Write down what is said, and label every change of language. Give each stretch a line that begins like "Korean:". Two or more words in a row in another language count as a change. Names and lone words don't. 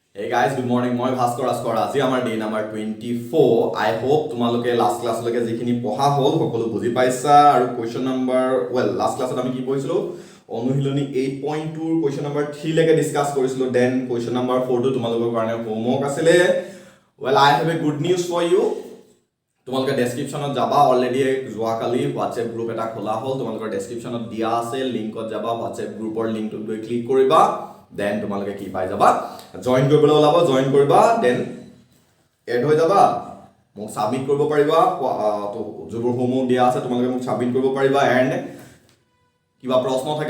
English: Hey guys, good morning.
Assamese: মই ভাস্কৰ আস্কৰ আজি আমাৰ
English: day number
Assamese: 24.
English: I hope
Assamese: তোমালোকে
English: last class
Assamese: যিখিনি পঢ়া হ'ল সকলো বুজি পাইছা আৰু
English: question number last class
Assamese: আমি কি পঢ়িছিলো অনুশীলনী 8.2 ৰ
English: question number 3
Assamese: লৈকে ডিসকাস কৰিছিলো
English: then question number 4
Assamese: টো তোমালোকৰ কাৰণে হোমৱৰ্ক আছিলে
English: I have a good news for you.
Assamese: তোমালোকে ডেসক্ৰিপচনত যাবা অলৰেডি যোৱাকালি WhatsApp গ্ৰুপ এটা খোলা হ'ল তোমালোকৰ ডেসক্ৰিপচনত দিয়া আছে লিংকত যাবা WhatsApp গ্ৰুপৰ লিংকটোত গৈ ক্লিক কৰিবা দেন তোমালোকে কি পাই যাবা জয়েন কৰিবলৈ ওলাব জয়েন কৰিবা দেন এড হৈ যাবা মোক সাবমিট কৰিব পাৰিবা তো যোবোৰ হোমৱৰ্ক দিয়া আছে তোমালোকে মোক সাবমিট কৰিব পাৰিবা এন্ড কিবা প্ৰশ্ন থাকিলে